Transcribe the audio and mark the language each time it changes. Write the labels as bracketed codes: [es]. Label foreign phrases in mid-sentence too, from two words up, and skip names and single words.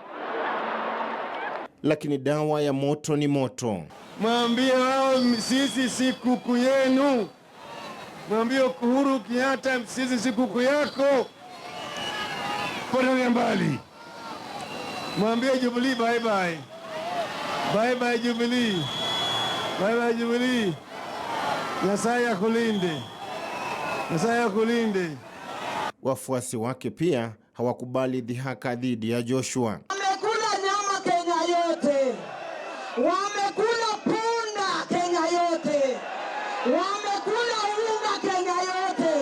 [sw] Lakini dawa ya moto ni moto. Mwambie wao sisi si kuku yenu. Mwambie Uhuru Kenyatta sisi si kuku yako. Potelea mbali. Mwambie Jubilee [en] bye bye. Bye bye Jubilee. Bye bye Jubilee. [sw] Nyasaye akulinde. Nyasaye akulinde. Wafuasi wake pia hawakubali dhihaka dhidi ya Joshua. Wamekula punda Kenya yote, wamekula unga Kenya yote.